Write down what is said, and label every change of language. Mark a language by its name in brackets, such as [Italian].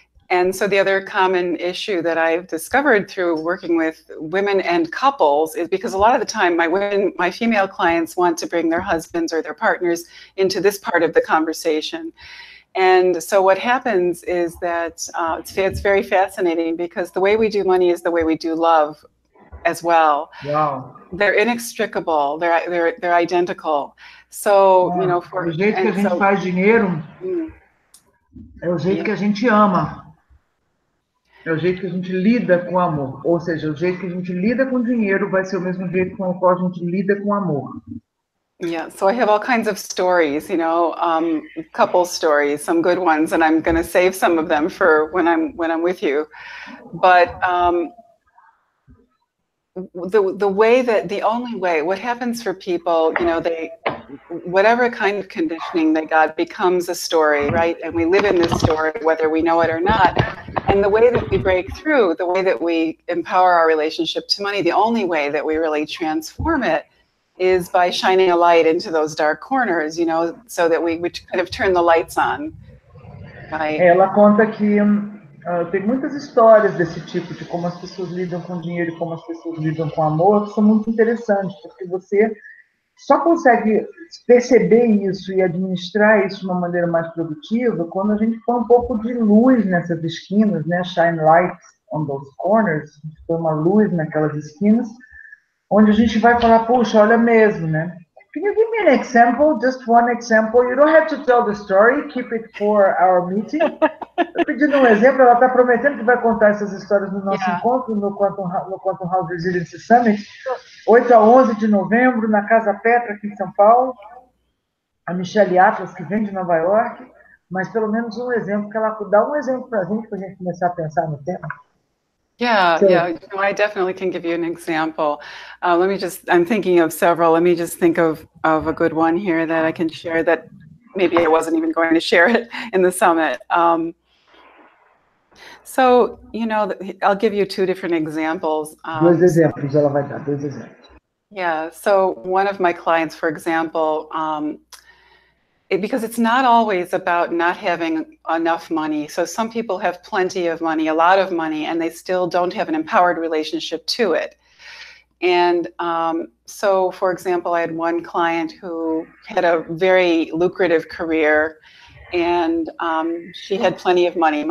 [English] And so the other common issue that I've discovered through working with women and couples is because a lot of the time my female clients want to bring their husbands or their partners into this part of the conversation. And so what happens is that it's very fascinating because the way we do money is the way we do love as well. Wow. They're inextricable. They're identical. So, [Portuguese] o jeito que a gente faz dinheiro é o jeito que a gente ama. É o jeito que a gente lida com o amor. Ou seja, o jeito que a gente lida com o dinheiro vai ser o mesmo jeito com o qual a gente lida com o amor. [English] Yeah, so I have all kinds of stories, couple stories, some good ones, and I'm going to save some of them for when I'm with you. But the only way, what happens for people, whatever kind of conditioning they got becomes a story, right? And we live in this story, whether we know it or not. And the way that we break through, the way that we empower our relationship to money, the only way that we really transform it is by shining a light into those dark corners, so that we kind of turn the lights on. Right? [Portuguese] Ela conta que tem muitas histórias desse tipo, de como as pessoas lidam com dinheiro e como as pessoas lidam com amor, que são muito interessantes, porque você só consegue perceber isso e administrar isso de uma maneira mais produtiva quando a gente põe um pouco de luz nessas esquinas, né? [English] Shine light on those corners, [Portuguese] a gente põe uma luz naquelas esquinas, onde a gente vai falar, puxa, olha mesmo, né? [English] Can you give me an example, just one example? You don't have to tell the story, keep it for our meeting. [Portuguese] Eu pedindo um exemplo, ela está prometendo que vai contar essas histórias no nosso encontro, no Quantum House Resiliency Summit, 8 a 11 de novembro, na Casa Petra, aqui em São Paulo. A Michele Atlas, que vem de Nova York, mas pelo menos um exemplo, que ela dá um exemplo para a gente começar a pensar no tema. [English] Yeah, yeah, no, I definitely can give you an example. I'm thinking of several. Let me just think of a good one here that I can share that maybe I wasn't even going to share it in the summit. So, I'll give you two different examples. [Portuguese] Dois exemplos, ela vai dar, dois exemplos. [English] Yeah, so one of my clients, for example, because it's not always about not having enough money. So some people have plenty of money, a lot of money, and they still don't have an empowered relationship to it. And so, for example, I had one client who had a very lucrative career, and she had plenty of money.